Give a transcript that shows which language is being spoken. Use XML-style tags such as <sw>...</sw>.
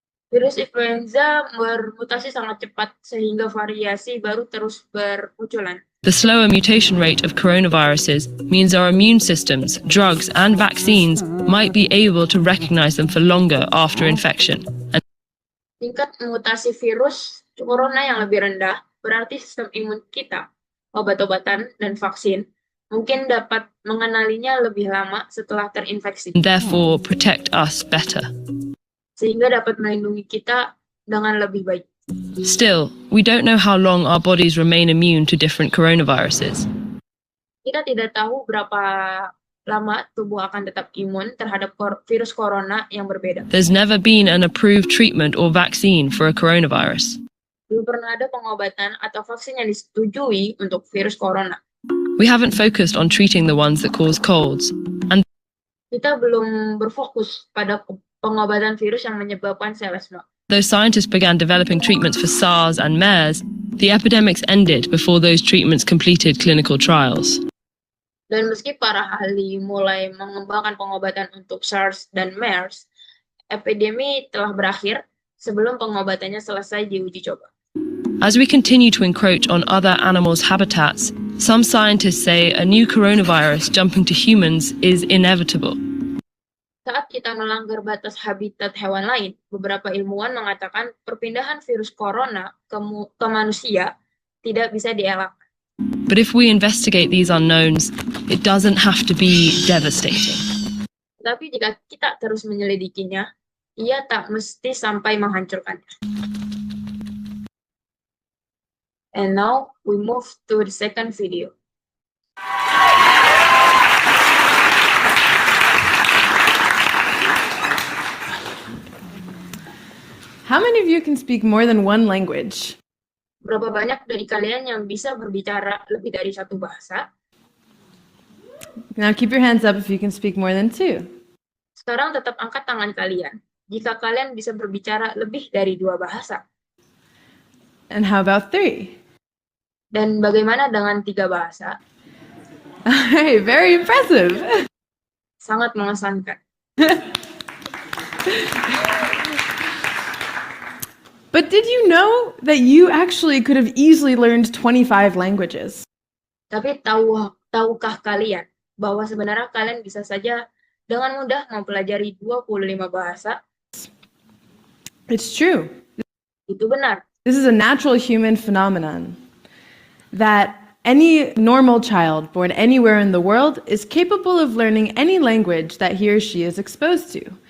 <id>Virus influenza bermutasi sangat cepat sehingga variasi baru terus bermunculan.</id> <en>The slower mutation rate of coronaviruses means our immune systems, drugs, and vaccines might be able to recognize them for longer after infection. And</en> <id>Tingkat mutasi virus corona yang lebih rendah berarti sistem imun kita, obat-obatan, dan vaksin mungkin dapat mengenalinya lebih lama setelah terinfeksi,</id> <en>therefore protect us better.</en> <id>sehingga dapat melindungi kita dengan lebih baik.</id> <en>Still, we don't know how long our bodies remain immune to different coronaviruses.</en> <id>Kita tidak tahu berapa lama tubuh akan tetap imun terhadap virus corona yang berbeda.</id> <en>There's never been an approved treatment or vaccine for a coronavirus.</en> <id>Belum pernah ada pengobatan atau vaksin yang disetujui untuk virus corona.</id> <en>We haven't focused on treating the ones that cause colds. And</en> <id>Kita belum berfokus pada pengobatan virus yang menyebabkan selesma.</id> <en>though scientists began developing treatments for SARS and MERS, the epidemics ended before those treatments completed clinical trials.</en> <id>Dan meski para ahli mulai mengembangkan pengobatan untuk SARS dan MERS, epidemi telah berakhir sebelum pengobatannya selesai diuji coba.</id> <en>As we continue to encroach on other animals' habitats, some scientists say a new coronavirus jumping to humans is inevitable.</en> <id>Saat kita melanggar batas habitat hewan lain, beberapa ilmuwan mengatakan perpindahan virus corona ke manusia tidak bisa dielakkan.</id> <en>But if we investigate these unknowns, it doesn't have to be devastating.</en> <id>Tapi jika kita terus menyelidikinya, ia tak mesti sampai menghancurkannya.</id> <en>And now we move to the second video. How many of you can speak more than one language?</en> <id>Berapa banyak dari kalian yang bisa berbicara lebih dari satu bahasa?</id> <en>Now keep your hands up if you can speak more than two.</en> <id>Sekarang tetap angkat tangan kalian jika kalian bisa berbicara lebih dari 2 bahasa.</id> <en>And how about three?</en> <id>Dan bagaimana dengan 3 bahasa?</id> <en>Hey, very impressive.</en> <id>Sangat mengesankan.</id> <en>But did you know that you actually could have easily learned 25 languages?</en> <id>Tapi tahukah kalian bahwa sebenarnya kalian bisa saja dengan mudah mempelajari 25 bahasa?</id> <en>It's true.</en> <id>Itu benar.</id> <en>This is a natural human phenomenon that any normal child born anywhere in the world is capable of learning any language that he or she is exposed to.</en>